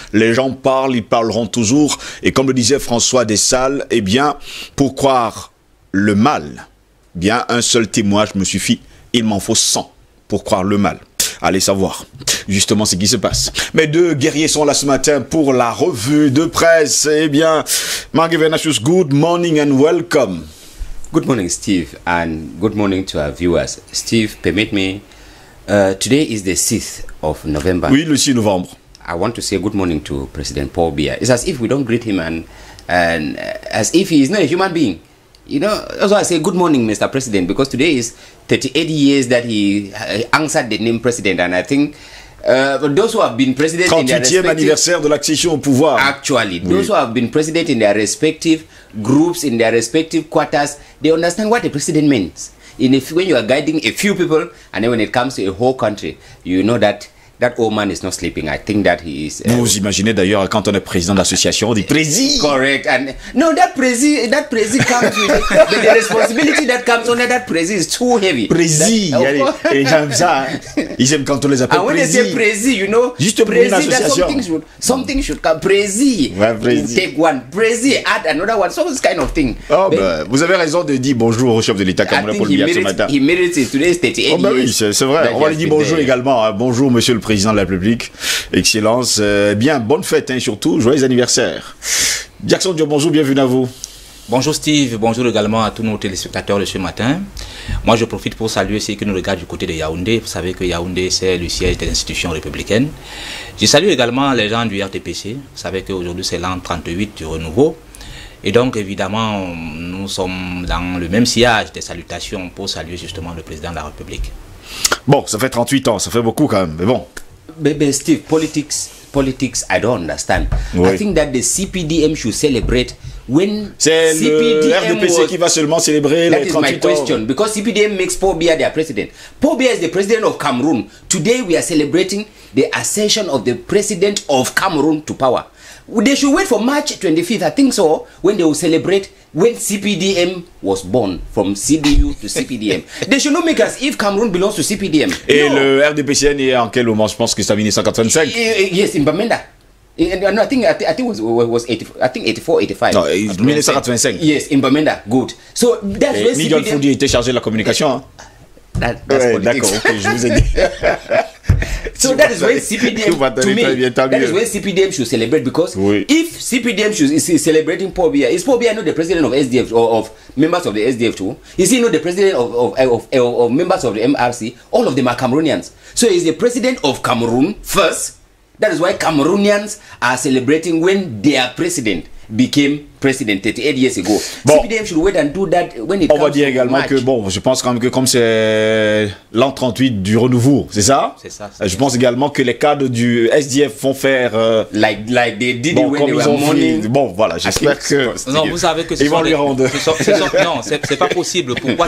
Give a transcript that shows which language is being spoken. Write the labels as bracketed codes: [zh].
[fr] Les gens parlent, ils parleront toujours, et comme le disait François Dessalles, eh bien, pour croire le mal, bien un seul témoignage me suffit. Il m'en faut 100 pour croire le mal. Allez savoir justement ce qui se passe. Mes deux guerriers sont là ce matin pour la revue de presse. Eh bien, [en] Margie Venachus, good morning and welcome. Good morning, Steve, and good morning to our viewers. Steve, permit me, today is the 6th of November. [fr] Oui, le 6 novembre. [en] I want to say good morning to President Paul Biya. It's as if we don't greet him and as if he is not a human being. You know, that's why I say good morning, Mr. President, because today is 38 years that he answered the name president, and I think those who have been president in their [fr] 38e anniversaire de l'accession au pouvoir. [en] Actually, those who have been president in their respective groups, in their respective quarters, they understand what a president means. When you are guiding a few people, and then when it comes to a whole country, you know that that old man is not sleeping. I think that he is. [fr] Vous imaginez d'ailleurs quand on est président d'association, on dit prési. [en] Correct. And no, that prési comes with the responsibility that comes under that prési is too heavy. [fr] Prési. Les gens aiment ça. Hein. Ils aiment quand on les appelle prési. [en] And when they say prési, you know, [fr] juste pour une association. [en] Something should come. Prési. [fr] Ouais, prési. [en] Take one. Prési, add another one. So this kind of thing. [fr] Oh, ben, vous avez raison de dire bonjour au chef de l'État camerounais Paul Biya ce matin. [en] He made it today is 38 [fr] oh, ben oui, c'est vrai. On va lui dire bonjour également. Hein. Bonjour, monsieur le président de la République. Excellence. Bien, bonne fête, hein, surtout. Joyeux anniversaire. Jackson Diop, bonjour, bienvenue à vous. Bonjour Steve, bonjour également à tous nos téléspectateurs de ce matin. Moi je profite pour saluer ceux qui nous regardent du côté de Yaoundé. Vous savez que Yaoundé c'est le siège des institutions républicaines. Je salue également les gens du RTPC. Vous savez qu'aujourd'hui c'est l'an 38 du renouveau. Et donc évidemment nous sommes dans le même sillage des salutations pour saluer justement le président de la République. Bon, ça fait 38 ans, ça fait beaucoup quand même, mais bon. [en] But Steve, politics, I don't understand. [fr] Oui. [en] I think that the CPDM should celebrate when [fr] c'est le RDPC qui va seulement célébrer les 38 ans. [en] That is my question, because CPDM makes Paul Biya their president. Paul Biya is the president of Cameroon. Today we are celebrating the accession of the president of Cameroon to power. They should wait for March 25th, I think so, when they will celebrate when CPDM was born, from CDU to CPDM. They should not make as if Cameroon belongs to CPDM. [fr] Et no. Le RDPCN est en quel moment? Je pense que c'est en 1985. [en] Yes, in Bamenda. No, I think it was 84, 85. [fr] Non, 1985. [en] Yes, in Bamenda. Good. So that's where [fr] Miguel Foudi était chargé de la communication. Hein? [en] That's [fr] ouais, d'accord, ok, je vous ai dit. [en] So that is why CPDM, to me, that is why CPDM should celebrate, because if CPDM is celebrating Paul Biya, is Paul Biya not the president of SDF or of members of the SDF too? Is he not the president of members of the MRC? All of them are Cameroonians. So he's the president of Cameroon first. That is why Cameroonians are celebrating when their president became president 38 years ago. Bon, CPDM should wait and do that when it comes. [fr] On va dire également que bon, je pense quand même que comme c'est l'an 38 du renouveau, c'est ça? C'est ça. Je pense également que les cadres du SDF vont faire [en] like they did [fr] bon, [en] when they were morning. [fr] Bon, voilà, j'espère que non, vous savez que ils vont lui rendre. Non, c'est pas possible. Pourquoi?